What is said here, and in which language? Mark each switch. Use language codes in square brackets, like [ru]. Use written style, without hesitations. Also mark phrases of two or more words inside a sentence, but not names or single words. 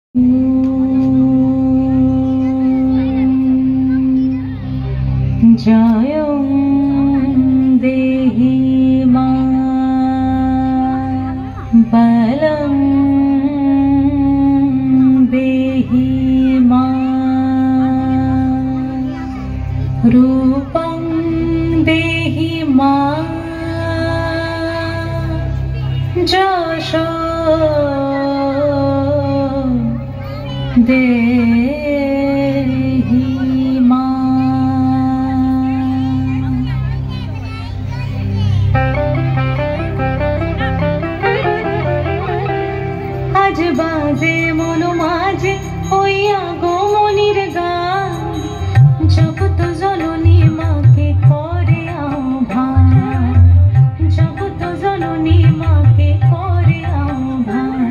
[sa] जयं देहि मा बलं देहि मा रूपं देहि मा যশো দেহি মা। [bn] আজ বাজে মন মাঝে হইয়া গোমনির গান, জগত জননী মাকে করে আহ্বান, জগত জননী মাকে করে আহ্বান।